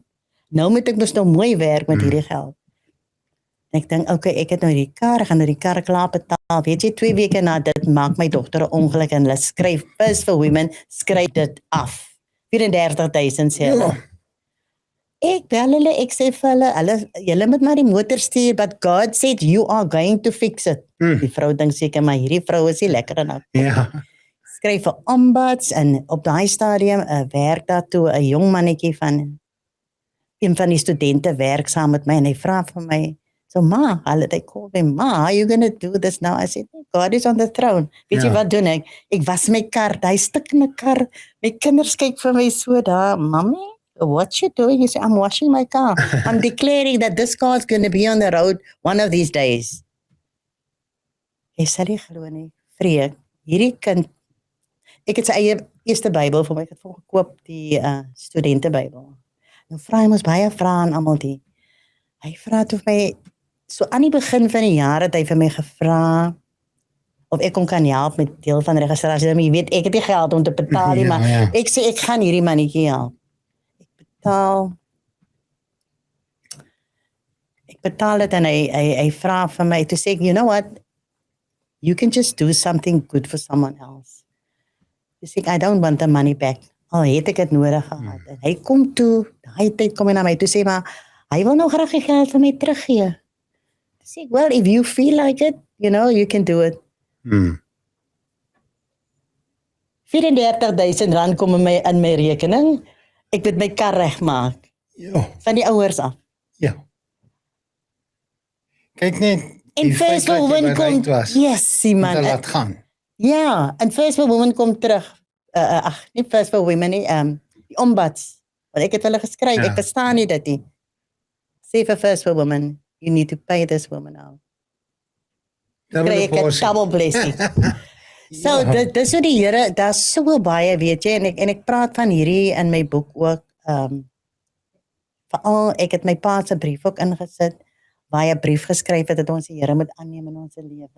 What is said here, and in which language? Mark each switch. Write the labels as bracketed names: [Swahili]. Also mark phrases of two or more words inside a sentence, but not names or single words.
[Afrikaans] Nou moet ek mos nou mooi werk met hierdie geld. En ek dink, okay, ek het nou die kar, gaan nou die kar klaar betaal. Weet jy, 2 weke na dit maak my dogter 'n ongeluk en hulle skryf First for Women, skryf dit af. 34,000 sê hulle. Ek bel hulle, ek sê vir hulle, julle moet maar die motor stuur, [English] but God said you are going to fix it. [Afrikaans] Die vrou dink seker, maar hierdie vrou is nie lekker en Ja. skryf vir ombuds en op daai stadium werk daar toe 'n jong mannetjie van een van die studente werk saam met my en hy vra vir my, so ma, [English] they call me, ma, how are you going to do this now? I said, God is on the throne. [Afrikaans] Weet jy wat doen ek? Ek was my kar, die stuk in my kar, my kinders kyk vir my so daar, [English] mommy, what you doing? He said, I'm washing my car. I'm declaring that this car is going to be on the road one of these days. [Afrikaans] Hy sê nie glo nie, Freek, hierdie kind, ek het sy eie eerste Bybel vir my, ek het vir gekoop, die studentebybel. Nou vra hy ons baie vrae aan almal die. Hy vra toe vir my, so aan die begin van die jaar het hy vir my gevra of ek hom kan help met deel van registrasie. Maar jy weet, ek het nie geld om te betaal nie, maar ek sê ek gaan hierdie mannetjie help. Ek betaal dit en hy vra vir my, toe sê ek, [English] you know what, you can just do something good for someone else. [Afrikaans] Toe sê ek, [English] I don't want the money back. [Afrikaans] Al het ek het nodig gehad. En hy kom toe, daai tyd kom hy na my toe sê, maar hy wil nou graag die geld vir my teruggee. Toe sê ek, [English] well, if you feel like it, you know, you can do it. [Afrikaans] 34,000 rand kom in my rekening. Ek moet my kar regmaak. Ja. Van die ouers af. Ja. Kyk net, En First for Women kom, [English] yes, man. [Afrikaans] Om te laat gaan. Ja, en First for Women kom terug. Nie First for Women nie, die ombuds. Want ek het hulle geskryf, ek verstaan nie dit nie. Sê vir [English] First for Women, you need to pay this woman out. [Afrikaans] Kry ek 'n [English] double blessing. [Afrikaans] So, dis hoe die Here, daar's so baie, weet jy, en ek praat van hierdie in my boek ook, veral, ek het my pa se brief ook ingesit, waar hy 'n brief geskryf het, dat ons die Here moet aanneem in ons lewe.